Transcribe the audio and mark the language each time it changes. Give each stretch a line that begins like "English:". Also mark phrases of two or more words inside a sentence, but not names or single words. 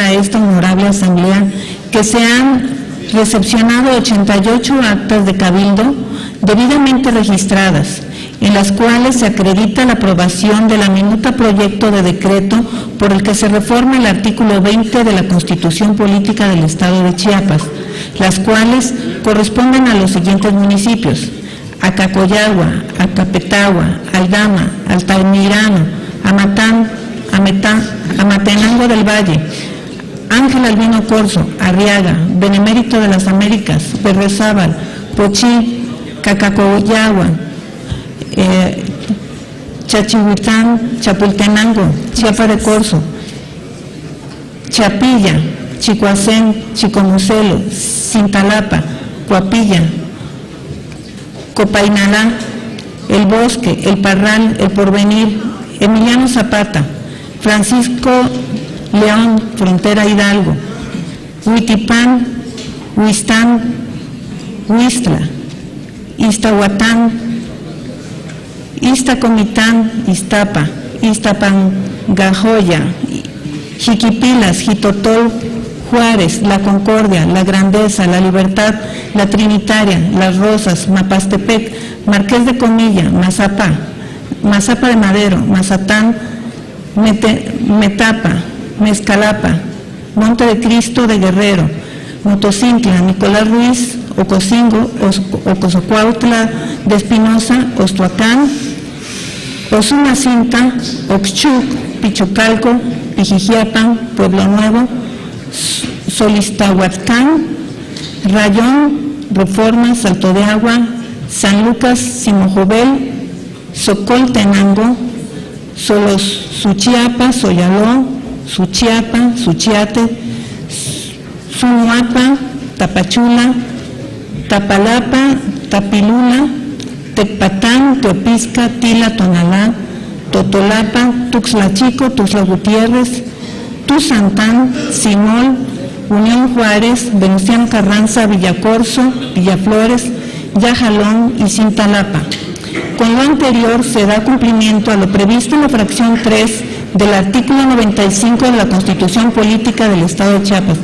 Spanish: a esta honorable Asamblea que se han recepcionado 88 actas de cabildo debidamente registradas, en las cuales se acredita la aprobación de la minuta proyecto de decreto por el que se reforma el artículo 20 de la Constitución Política del Estado de Chiapas, las cuales corresponden a los siguientes municipios: Acacoyagua, Acapetagua, Aldama, Altamirano, Amatenango del Valle, Ángel Albino Corzo, Arriaga, Benemérito de las Américas, Berriozábal, Pochí, Cacacoyagua, Chachihuitán, Chapultenango, Chiapa de Corzo, Chapilla, Chicoacén, Chicomucelo, Cintalapa, Coapilla, Copainalá, El Bosque, El Parral, El Porvenir, Emiliano Zapata, Francisco León, Frontera Hidalgo, Huitipán, Huistán, Huistla, Iztahuatán, Iztacomitán, Iztapa, Iztapangajoya, Jiquipilas, Jitotol, Juárez, La Concordia, La Grandeza, La Libertad, La Trinitaria, Las Rosas, Mapastepec, Marqués de Comilla, Mazapa de Madero, Mazatán, Metapa, Mezcalapa, Monte de Cristo de Guerrero, Motocintla, Nicolás Ruiz, Ocosingo, Ocosocuautla de Espinosa, Ostuacán, Osumacinta, Oxchuc, Pichucalco, Pijijiapan, Pueblo Nuevo, Solistahuatcán, Rayón, Reforma, Salto de Agua, San Lucas, Simojobel, Socoltenango, Suchiapa, Soyaló, Suchiapa, Suchiate, Sunuapa, Tapachula, Tapalapa, Tapilula, Tecpatán, Teopisca, Tila, Tonalá, Totolapa, Tuxtla Chico, Tuxtla Gutiérrez, Tuzantán, Simol, Unión Juárez, Venustiano Carranza, Villacorso, Villaflores, Yajalón y Cintalapa. Con lo anterior se da cumplimiento a lo previsto en la fracción 3 del artículo 95 de la Constitución Política del Estado de Chiapas.